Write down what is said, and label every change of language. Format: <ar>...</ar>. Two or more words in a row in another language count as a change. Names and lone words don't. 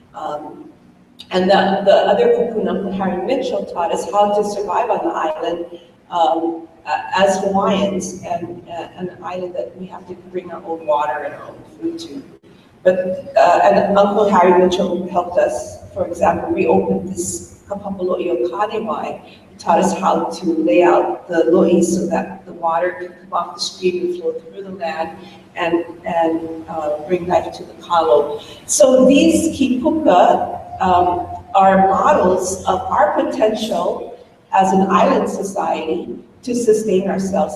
<en>And the other kupuna, Harry Mitchell, taught us how to survive on the island as Hawaiians, and an island that we have to bring our own water and our own food to. But and Uncle Harry Mitchell helped us, for example, reopen this kapapalo'i o Kanewai. He taught us how to lay out the lo'i so that the water could come off the stream and flow through the land and bring life to the kalo. So these kipuka are models of our potential as an island society to sustain ourselves.</en>